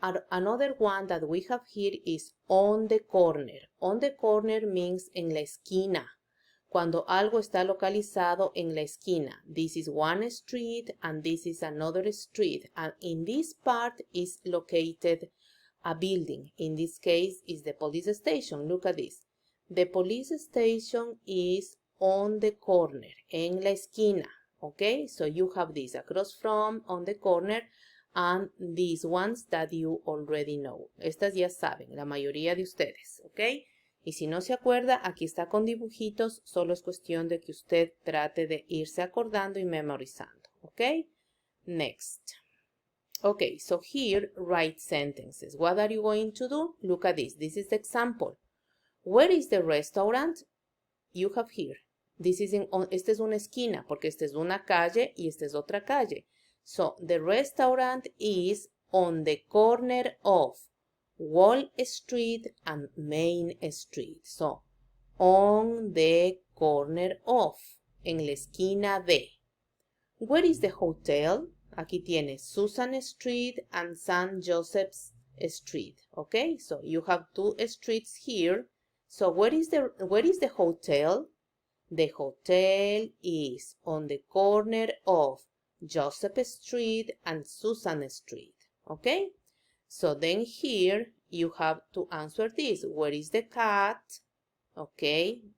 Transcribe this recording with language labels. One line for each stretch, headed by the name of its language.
English: Another one that we have here is on the corner. On the corner means
Spanish: en la esquina. Cuando algo está localizado en la esquina.
English: This is one street and this is another street. And in this part is located a building. In this case is the police station. Look at this. The police station is on the corner,
Spanish: en la esquina.
English: Okay, so you have this across from, on the corner, and these ones that you already know.
Spanish: Estas ya saben, la mayoría de ustedes. Okay. Y si no se acuerda, aquí está con dibujitos, solo es cuestión de que usted trate de irse acordando y memorizando, ¿ok?
English: Next. Okay, so here, write sentences. What are you going to do? Look at this. This is the example. Where is the restaurant? You have here.
Spanish: Esta es una esquina, porque esta es una calle y esta es otra calle.
English: So, the restaurant is on the corner of Wall Street and Main Street. So, on the corner of,
Spanish: en la esquina de.
English: Where is the hotel?
Spanish: Aquí tiene Susan Street and St.
English: Joseph's Street. Okay, so you have two streets here. So where is the hotel? The hotel is on the corner of Joseph Street and Susan Street. Okay? So then here you have to answer this. Where is the cat? Okay.